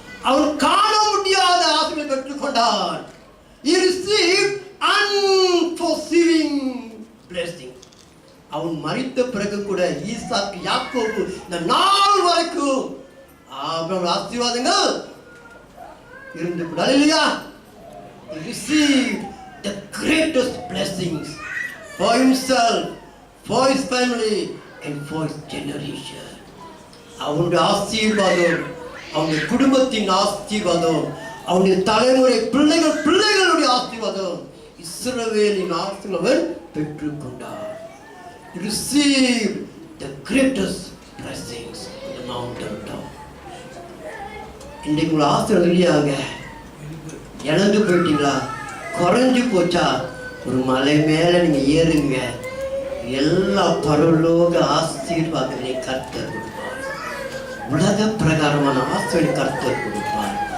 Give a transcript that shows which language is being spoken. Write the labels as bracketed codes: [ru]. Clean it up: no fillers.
[ta] அவர் காண முடியாத ஆசீர்வாதத்தை பெற்றுக்கொண்டார். [en] He received unforeseen blessings. [ta] அவன் மரித்த பிறகு கூட ஈசாக்கு யாக்கோபு இந்த நாள் வரைக்கும் ஆபிரகாம் ஆசீர்வாதங்கள் இருந்து கூட. ஹல்லேலூயா. [en] He received the greatest blessings for himself, for his family and for his generation. [ta] அவனுடைய ஆசீர்வாதம், அவனுடைய குடும்பத்தின் ஆசீர்வாதம், அவனுடைய தலைமுறை பிள்ளைகளுடைய ஆசீர்வாதம் இஸ்ரவேலின் ஆசீர்வாதம் பெற்றுக்கொண்டார். [en] He received the greatest blessings on the mountain top. [ta] இன்னைக்கு உங்களை ஆசீர்வாதம் இல்லையாங்க? இழந்து போயிட்டீங்களா? குறைஞ்சு போச்சா? ஒரு மலை மேல நீங்க ஏறுங்க, எல்லா பரலோக ஆசீர்வாதங்களை கர்த்தர் கொடுப்பார். உலக பிரகாரமான ஆசீர்வாதம் கர்த்தர் கொடுப்பார்.